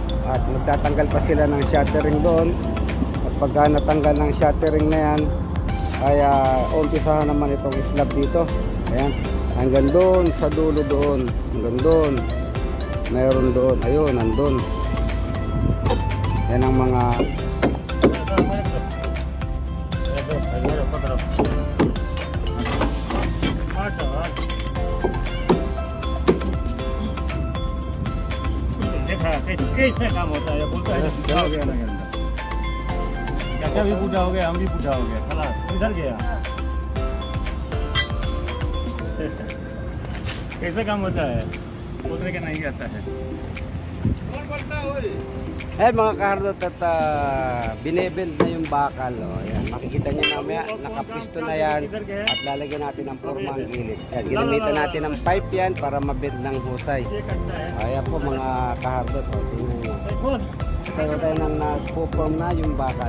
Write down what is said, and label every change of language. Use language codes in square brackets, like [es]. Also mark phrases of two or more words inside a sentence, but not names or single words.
[tl] At magtatanggal pa sila ng shuttering doon. At pagka natanggal ng shuttering na yan, ay umpisahan naman itong slab dito. Ayan, hanggang doon sa dulo doon, hanggang doon, mayroon doon, ayun, nandun. Yan ang mga [hi] कैसे काम होता है, बोलता है बूढ़ा हो गया ना, चाचा भी बूढ़ा हो गया, हम भी बूढ़ा हो गया, खलास इधर गया। कैसे काम होता है, बोलने का नहीं आता है। कौन बोलता है? [tl] Eh mga kahardot, at binebend na yung bakal. Ayan, makikita nyo mamaya, nakapisto na yan. At lalagyan natin ng forma ang gilid. Ayan, ginamitan natin ng pipe yan para mabend ng husay. Ayan po mga kahardot. Tingnan nyo. Tayo tayo nang nagpo-form na yung bakal.